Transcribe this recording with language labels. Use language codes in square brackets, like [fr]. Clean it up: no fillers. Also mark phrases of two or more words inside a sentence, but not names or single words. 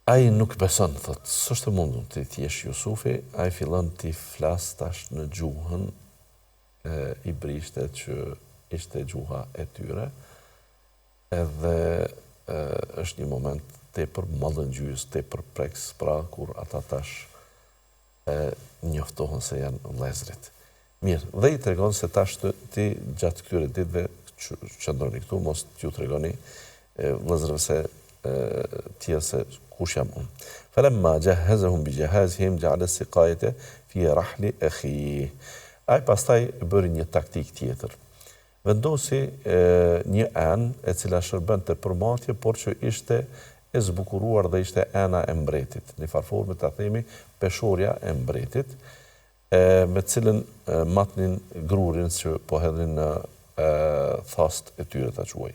[sq] Ai nuk beson, thot, s'është mundur të thjesh Jusufi, ai fillon të flas tash në gjuhën i brishte që ishte gjuha e tyre, edhe është një moment tepër mallëngjys, tepër preks, pra kur ata tash njoftohen se janë vëllezrit. Mirë, dhe i tregon se tash ti gjatë këtyre ditëve qëndroni këtu, mos t'ju tregoni vëllezërve se tjerë se kush jam unë. [ar] فلما جهزهم بجهازهم جعل السقاية في رحل أخيه. [sq] Ai pastaj bëri një taktik tjetër. Vendosi një anë e cila shërbente për matje, por që ishte e zbukuruar dhe ishte ana e mbretit. Në farforme ta themi peshorja e mbretit, me cilën matnin grurin që po hedhin në thast e tyre ta quaj.